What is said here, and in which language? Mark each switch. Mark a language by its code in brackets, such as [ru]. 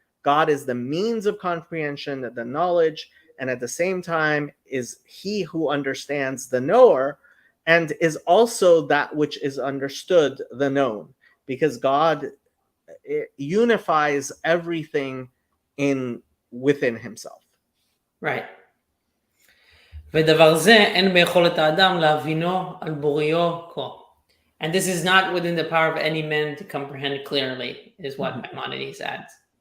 [en] God is the means of comprehension, the knowledge, and at the same time is he who understands the knower, and is also that which is understood, the known, because God unifies everything within himself. Right. [he] ודבר זה אין ביכולת האדם להבינו על בוריו כה. [en] And this is not within the power of any man to comprehend clearly, is what Maimonides adds.